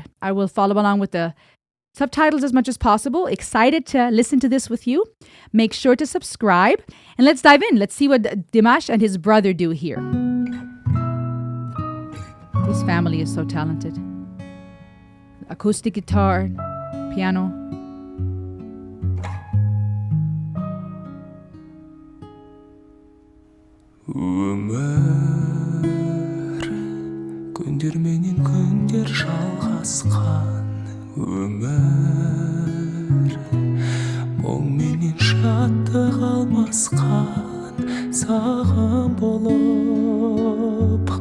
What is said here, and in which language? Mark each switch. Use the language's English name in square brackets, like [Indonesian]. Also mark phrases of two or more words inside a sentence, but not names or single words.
[English] I will follow along with the subtitles as much as possible. Excited to listen to this with you. Make sure to subscribe. And let's dive in. Let's see what Dimash and his brother do here. This family is so talented. Acoustic guitar, piano. [Kazakh] Өмір күндер менен күндер жалғасқан өмір мұң менен шаттық алмасқан сағым болып